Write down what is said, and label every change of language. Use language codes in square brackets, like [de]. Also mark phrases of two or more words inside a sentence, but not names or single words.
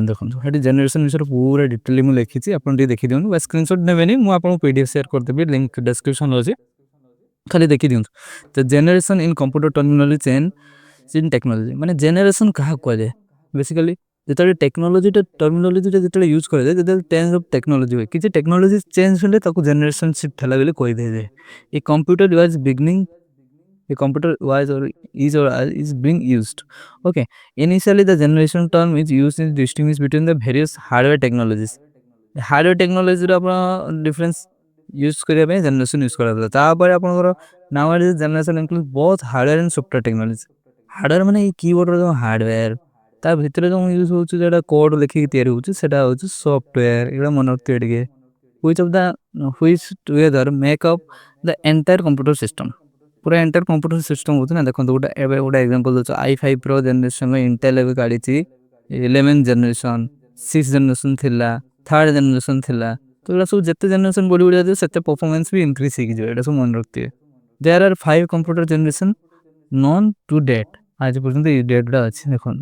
[or] ଦେଖନ୍ତୁ ଏଠି ଜେନେରେସନ୍ ବିଷୟରେ ପୁରା ଡିଟେଲି ମୁଁ ଲେଖିଛି ଆପଣ ଟିକେ ଦେଖିଦିଅନ୍ତୁ ବା ସ୍କ୍ରିନସଟ୍ ନେବେନି ମୁଁ ଆପଣଙ୍କୁ PDF ସେୟାର କରିଦେବି [en] link description [or] ଅଛି ଖାଲି ଦେଖିଦିଅନ୍ତୁ। ତ [en] generation in computer terminology change in technology [or] ମାନେ ଜେନେରେସନ୍ କାହାକୁ କୁହାଯାଏ ବେସିକାଲି ଯେତେବେଳେ ଟେକ୍ନୋଲୋଜିଟା ଟର୍ମିନୋଲୋଜିଟା ଯେତେବେଳେ ୟୁଜ୍ କରାଯାଏ ଯେତେବେଳେ [en] change of technology [or] ହୁଏ କିଛି [en] technology change [or] ହେଲେ ତାକୁ [en] generation shift [or] ହେଲା ବୋଲି କହିଦିଆଯାଏ। [en] a computer was beginning a computer was or is being used okay initially the generation term is used in distinguish between the various hardware technologies hardware technology [or] ର ଆପଣ ଡିଫରେନ୍ସ ୟୁଜ୍ କରିବା ପାଇଁ ଜେନେରେସନ୍ ୟୁଜ୍ କରାଯାଉଥିଲା ତାପରେ ଆପଣଙ୍କର [en] now is generation include both hardware and software technology. [or] ହାର୍ଡୱେୟାର ମାନେ ଏଇ କିବୋର୍ଡର ଯେଉଁ ହାର୍ଡୱେୟାର ତା ଭିତରେ ଯେଉଁ ୟୁଜ୍ ହେଉଛି ଯେଉଁଟା କୋଡ୍ ଲେଖିକି ତିଆରି ହେଉଛି ସେଇଟା ହେଉଛି ସଫ୍ଟୱେୟାର ଏଗୁଡ଼ା ମନେ ରଖିଥିବେ ଟିକେ [en] which together make up the entire computer system [or] ପୁରା [en] entire computer system [or] ହେଉଛି ନା ଦେଖନ୍ତୁ ଗୋଟେ ଏବେ ଗୋଟେ ଏକ୍ଜାମ୍ପଲ୍ ଦେଉଛି i5 ଜେନେରେସନ୍ ଇଣ୍ଟେଲ ଏବେ କାଢ଼ିଛି 11th ଜେନେରେସନ୍ 6th ଜେନେରେସନ୍ ଥିଲା 3rd ଜେନେରେସନ୍ ଥିଲା ତ ଏଗୁଡ଼ା ସବୁ ଯେତେ ଜେନେରେସନ୍ ବଢ଼ି ଯାଉଥିବ ସେତେ ପରଫର୍ମାନ୍ସ ବି ଇନକ୍ରିଜ୍ ହେଇକି ଯିବ ଏଇଟା ସବୁ ମନେ ରଖିଥିବେ। [en] there are 5 computer generation known to date [or] ଆଜି ପର୍ଯ୍ୟନ୍ତ ଏଇ ଡେଟ୍ଟା ଅଛି ଦେଖନ୍ତୁ।